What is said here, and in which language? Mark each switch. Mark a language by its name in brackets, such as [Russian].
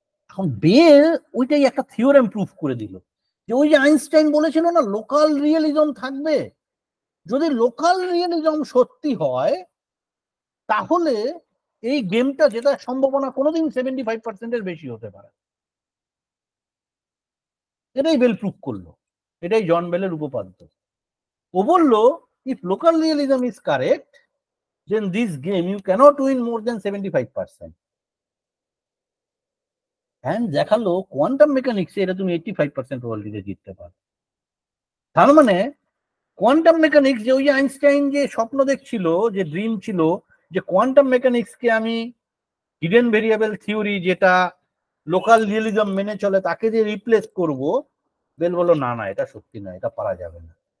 [Bangla] এখন বেল ওইটাই একটা থিওরেম প্রুফ করে দিল, যে ওই যে আইনস্টাইন বলেছিল না লোকাল রিয়েলিজম থাকবে, যদি লোকাল রিয়েলিজম সত্যি হয় তাহলে এই গেমটা জেতার সম্ভাবনা কোনোদিন 75%-এর বেশি হতে পারে। এটাই বেল প্রুফ করলো, এটাই জন বেলের উপপাদ্য। ও বলল [English] If local realism is correct then this game you cannot win more than 75%. [Bangla] and দেখালো কোয়ান্টাম মেকানিক্সে এটা তুমি 85% প্রবাবিলিটিতে জিততে পারো। তার মানে কোয়ান্টাম মেকানিক্স, যে ওই যে আইনস্টাইন যে স্বপ্ন দেখছিল, যে ড্রিম ছিল, যে কোয়ান্টাম মেকানিক্সকে আমি হিডেন ভেরিয়েবল থিওরি যেটা লোকাল রিয়েলিজম মেনে চলে তাকে যে রিপ্লেস করব, বেল বলল না না এটা সত্যি নয়, এটা পারা যাবে না।